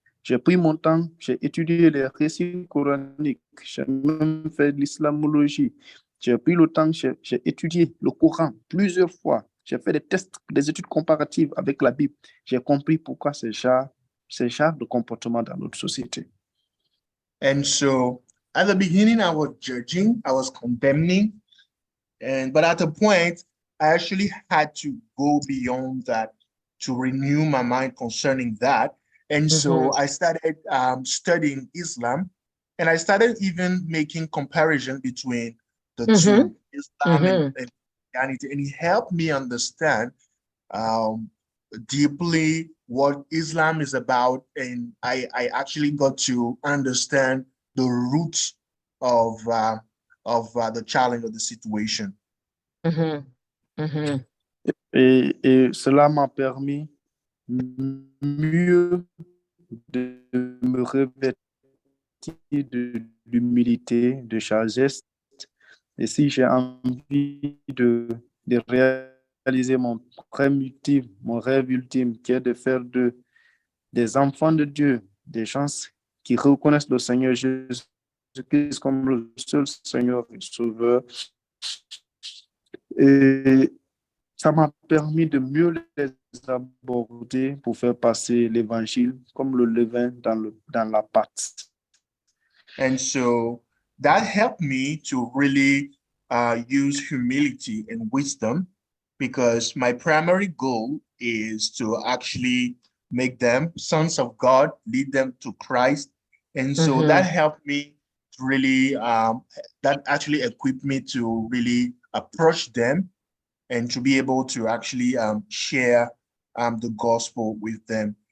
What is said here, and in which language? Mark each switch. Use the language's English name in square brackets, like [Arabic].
[French] J'ai pris mon temps, j'ai étudié les récits coraniques, j'ai même fait de l'islamologie. J'ai pris le temps, j'ai étudié le Coran plusieurs fois. J'ai fait des tests, des études comparatives avec la Bible. J'ai compris pourquoi ces genres de comportement dans notre société. [English] And so at the beginning, I was judging, I was condemning, but at a point, I actually had to go beyond that to renew my mind concerning that. And so I started studying Islam, and I started even making comparison between the two, Islam and Christianity, and it helped me understand deeply what Islam is about, and I actually got to understand the roots of the challenge of the situation. [French] Et cela m'a permis mieux de me revêtir de l'humilité, de sagesse. Et si j'ai envie de réaliser mon rêve ultime, qui est de faire des enfants de Dieu, des gens qui reconnaissent le Seigneur Jésus-Christ comme le seul Seigneur et Sauveur. Et ça m'a permis de mieux les aborder pour faire passer l'évangile comme le levain dans la pâte. [English] And so that helped me to really use humility and wisdom, because my primary goal is to actually make them sons of God, lead them to Christ. And so that helped me to really, that actually equipped me to really approach them and to be able to actually share the gospel with them.